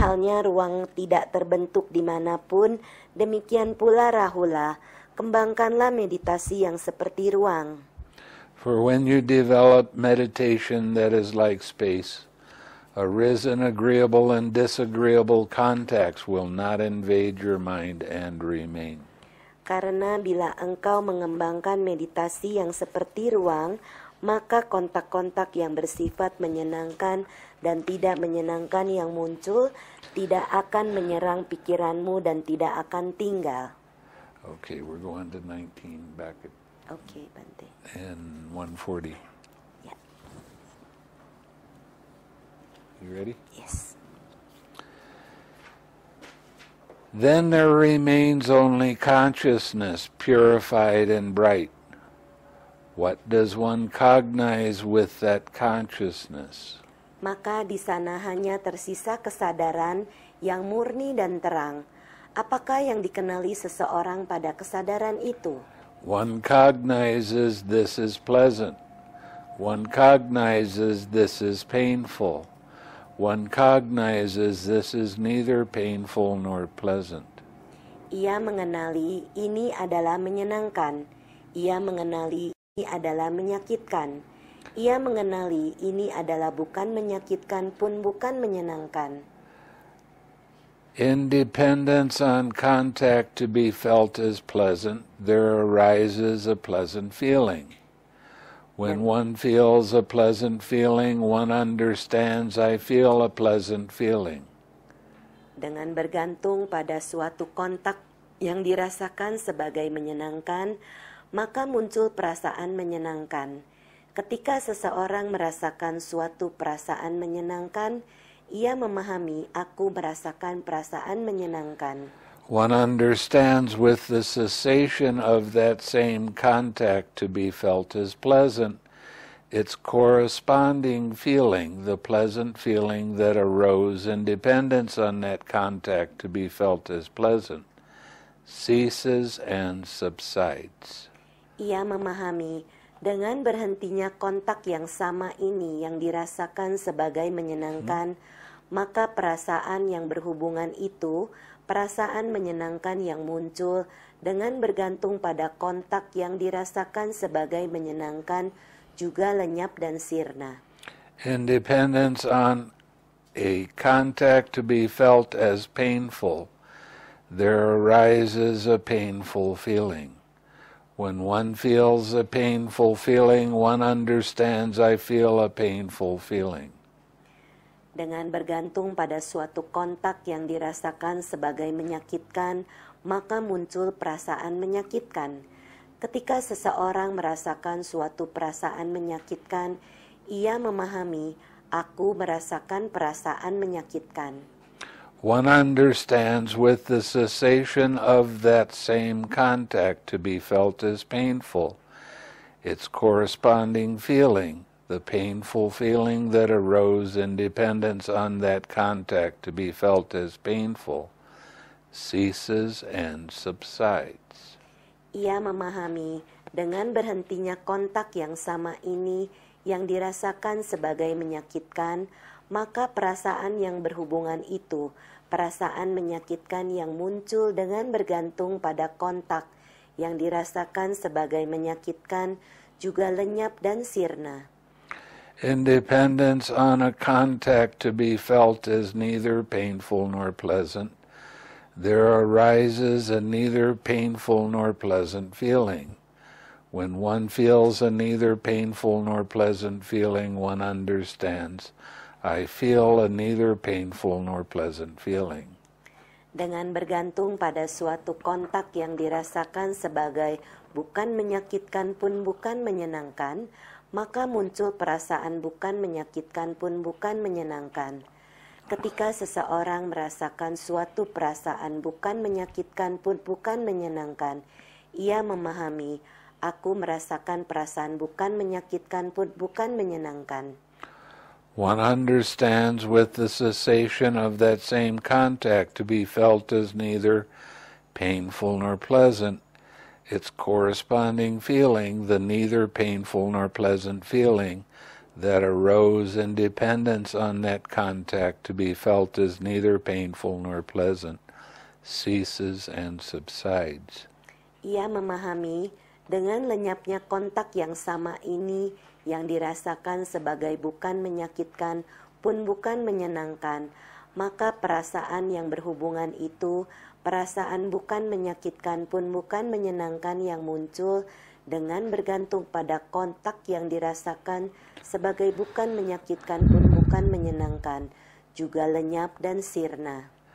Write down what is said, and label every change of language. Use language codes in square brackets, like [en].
[id] halnya ruang tidak terbentuk dimanapun, demikian pula Rahula, kembangkanlah meditasi yang seperti ruang. [en] For when you develop meditation that is like space, arisen, agreeable, and disagreeable contacts will not invade your mind and remain. [id] Karena bila engkau mengembangkan meditasi yang seperti ruang, maka kontak-kontak yang bersifat menyenangkan dan tidak menyenangkan yang muncul tidak akan menyerang pikiranmu dan tidak akan tinggal. Okay, we're going to 19 back at Okay, Bante. and 140. Yeah. You ready? Yes. Then there remains only consciousness, purified and bright. What does one cognize with that consciousness? Maka di sana hanya tersisa kesadaran yang murni dan terang. Apakah yang dikenali seseorang pada kesadaran itu? [en] One cognizes this is pleasant. One cognizes this is painful. One cognizes this is neither painful nor pleasant. [id] Ia mengenali ini adalah menyenangkan. Ia mengenali ini adalah menyakitkan. Ia mengenali ini adalah bukan menyakitkan pun bukan menyenangkan. [en] In dependence on contact to be felt as pleasant, there arises a pleasant feeling. When one feels a pleasant feeling, one understands I feel a pleasant feeling. [id] Dengan bergantung pada suatu kontak yang dirasakan sebagai menyenangkan, maka muncul perasaan menyenangkan. Ketika seseorang merasakan suatu perasaan menyenangkan, ia memahami aku merasakan perasaan menyenangkan. [en] One understands with the cessation of that same contact to be felt as pleasant, its corresponding feeling, the pleasant feeling that arose in dependence on that contact to be felt as pleasant, ceases and subsides. [id] Ia memahami dengan berhentinya kontak yang sama ini yang dirasakan sebagai menyenangkan, maka perasaan yang berhubungan itu, perasaan menyenangkan yang muncul dengan bergantung pada kontak yang dirasakan sebagai menyenangkan juga lenyap dan sirna. [en] In dependence on a contact to be felt as painful, there arises a painful feeling. When one feels a painful feeling, one understands I feel a painful feeling. [id] Dengan bergantung pada suatu kontak yang dirasakan sebagai menyakitkan, maka muncul perasaan menyakitkan. Ketika seseorang merasakan suatu perasaan menyakitkan, ia memahami, aku merasakan perasaan menyakitkan. [en] One understands with the cessation of that same contact to be felt as painful, its corresponding feeling, the painful feeling that arose in dependence on that contact to be felt as painful, ceases and subsides. [id] Ia memahami dengan berhentinya kontak yang sama ini yang dirasakan sebagai menyakitkan, maka perasaan yang berhubungan itu, perasaan menyakitkan yang muncul dengan bergantung pada kontak yang dirasakan sebagai menyakitkan, juga lenyap dan sirna. [en] Independence on a contact to be felt as neither painful nor pleasant, there arises a neither painful nor pleasant feeling. When one feels a neither painful nor pleasant feeling, one understands, I feel a neither painful nor pleasant feeling. [id] Dengan bergantung pada suatu kontak yang dirasakan sebagai bukan menyakitkan pun bukan menyenangkan, maka muncul perasaan bukan menyakitkan pun bukan menyenangkan. Ketika seseorang merasakan suatu perasaan bukan menyakitkan pun bukan menyenangkan, ia memahami, aku merasakan perasaan bukan menyakitkan pun bukan menyenangkan. [en] One understands with the cessation of that same contact to be felt as neither painful nor pleasant, its corresponding feeling, the neither painful nor pleasant feeling that arose in dependence on that contact to be felt as neither painful nor pleasant, ceases and subsides. [id] Ia memahami dengan lenyapnya kontak yang sama ini yang dirasakan sebagai bukan menyakitkan pun bukan menyenangkan, maka perasaan yang berhubungan itu, perasaan bukan menyakitkan pun bukan menyenangkan yang muncul dengan bergantung pada kontak yang dirasakan sebagai bukan menyakitkan pun bukan menyenangkan, juga lenyap dan sirna.